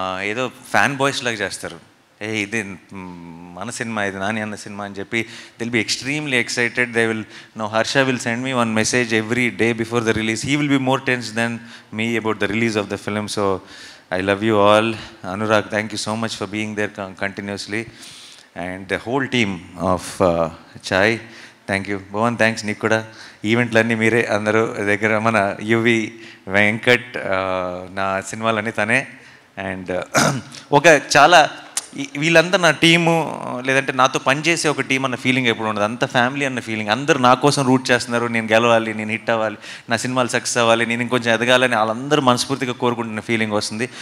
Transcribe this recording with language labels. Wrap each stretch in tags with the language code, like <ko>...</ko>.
<te>ఏదో fan boys లాగా చేస్తారు. ఇది మన సినిమా, ఇది నాని అన్న సినిమా అని చెప్పి</te> <en>They'll be extremely excited. They will know Harsha will send me one message every day before the release. He will be more tense than me about the release of the film. So I love you all. Anurag, thank you so much for being there continuously. And the whole team of Chai, thank you.</en> <te>Bhavan, thanks నీకు కూడా. ఈవెంట్లన్నీ మీరే అందరూ దగ్గర, మన UV Venkat నా సినిమాలన్నీ తనే. And ఒక చాలా వీళ్ళంతా నా టీము, లేదంటే నాతో పనిచేసే ఒక టీం అన్న ఫీలింగ్ ఎప్పుడు ఉండదు. అంత ఫ్యామిలీ అన్న ఫీలింగ్. అందరూ నా కోసం రూట్ చేస్తున్నారు, నేను గెలవాలి, నేను హిట్ అవ్వాలి, నా సినిమాలు సక్సెస్ అవ్వాలి, నేను ఇంకొంచెం ఎదగాలని వాళ్ళందరూ మనస్ఫూర్తిగా కోరుకుంటున్న ఫీలింగ్ వస్తుంది.</te>